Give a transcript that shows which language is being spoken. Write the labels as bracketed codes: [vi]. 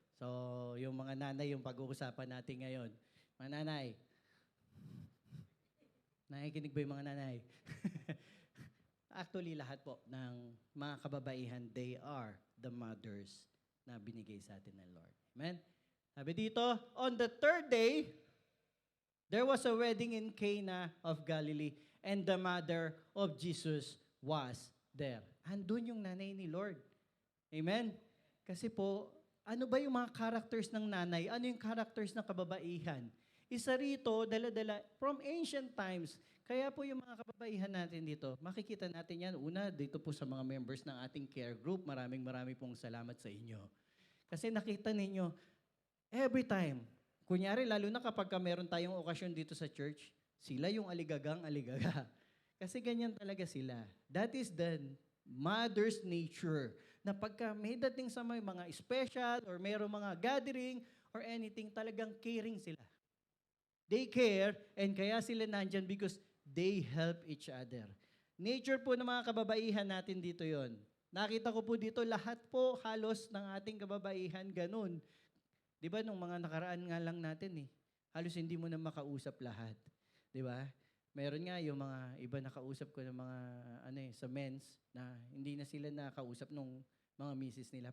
[tl] So, yung mga nanay, yung pag-uusapan natin ngayon. Mga nanay. Nakikinig ba yung mga nanay? Actually, lahat po ng mga kababaihan, [en] they are the mothers [tl] na binigay sa atin ng Lord. Amen? [en] Sabi dito, on the third day, there was a wedding in Cana of Galilee, and the mother of Jesus was there. [tl] Andun yung nanay ni Lord. Amen? Kasi po, ano ba yung mga characters ng nanay? Ano yung characters ng kababaihan? Isa rito, dala-dala, [en] from ancient times, [tl] Kaya po yung mga kababaihan natin dito, makikita natin yan. Una, dito po sa mga members ng ating care group, maraming pong salamat sa inyo. Kasi nakita ninyo, [en] every time, [tl] kunyari, lalo na kapag meron tayong okasyon dito sa church, sila yung aligagang aligaga. Kasi ganyan talaga sila. [en] That is the mother's nature. [tl] Na pagka may dating sa may mga special or mayroong mga gathering or anything, talagang caring sila. [en] They care and [tl] kaya sila nandyan [en] because they help each other. [tl] Nature po ng mga kababaihan natin dito yon. Nakita ko po dito, lahat po halos ng ating kababaihan ganun. Di ba, nung mga nakaraan nga lang natin halos hindi mo na makausap lahat. Di ba? Meron nga yung mga iba nakausap ko ng mga sa men's na hindi na sila nakausap nung mga misis nila.